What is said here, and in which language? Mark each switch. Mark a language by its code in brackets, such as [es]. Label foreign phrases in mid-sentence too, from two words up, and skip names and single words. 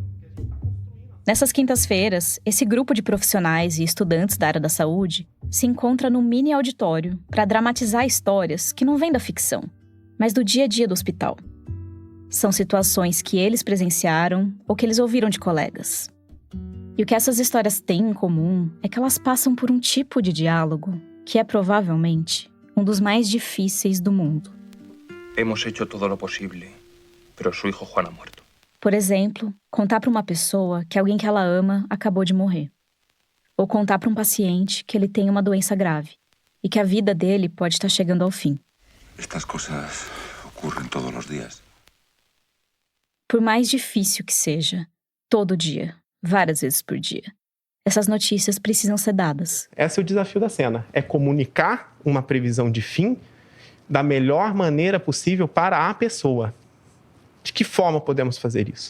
[pt] Nessas quintas-feiras, esse grupo de profissionais e estudantes da área da saúde se encontra num mini auditório para dramatizar histórias que não vêm da ficção, mas do dia a dia do hospital. São situações que eles presenciaram ou que eles ouviram de colegas. E o que essas histórias têm em comum é que elas passam por um tipo de diálogo que é provavelmente um dos mais difíceis do mundo. [es] Hemos hecho todo lo posible, pero su hijo Juan ha muerto. [pt] Por exemplo, contar para uma pessoa que alguém que ela ama acabou de morrer. Ou contar para um paciente que ele tem uma doença grave e que a vida dele pode estar chegando ao fim. [es] Estas cosas ocurren todos los días. [pt] Por mais difícil que seja, todo dia, várias vezes por dia, essas notícias precisam ser dadas. Esse é o desafio da cena, é comunicar uma previsão de fim da melhor maneira possível para a pessoa. De que forma podemos fazer isso?